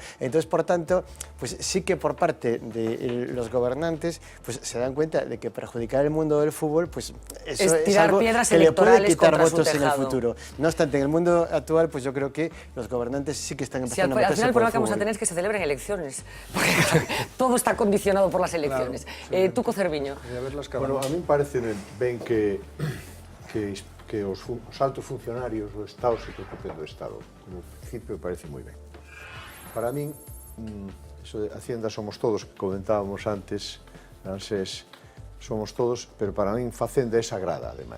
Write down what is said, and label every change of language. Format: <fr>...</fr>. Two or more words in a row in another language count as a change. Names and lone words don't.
<es>Entonces, por tanto, pues sí que por parte de los gobernantes pues se dan cuenta de que perjudicar el mundo del fútbol, pues eso es algo que le puede quitar votos en el futuro. No obstante, en el mundo actual, pues yo creo que los gobernantes sí que están empezando a meterse. Al final el problema que vamos a tener es que se celebren elecciones, porque todo está condicionado por las elecciones. Claro, tú, Cerviño.</es> <gl>Bueno, a mí parece ben que os altos funcionarios do Estado se preocupen do Estado. Como principio, parece moi ben. Para min, eso de</gl> <es>Hacienda somos todos,</es> <gl>que comentábamos antes, somos todos, pero para min Facenda é sagrada, ademais.</gl>